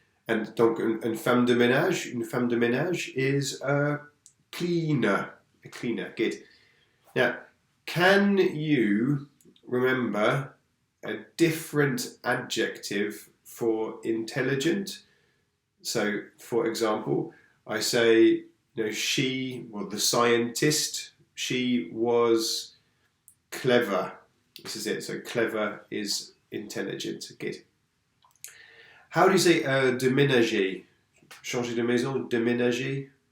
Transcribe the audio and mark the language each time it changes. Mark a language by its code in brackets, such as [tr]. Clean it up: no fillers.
[en] And [fr] donc une femme de ménage, [en] is a cleaner. A cleaner, good. Now, can you remember a different adjective for intelligent? So, for example, I say, the scientist, she was clever. This is it. So, clever is intelligent. Good. How do you say déménager? [fr] Changer de maison, déménager?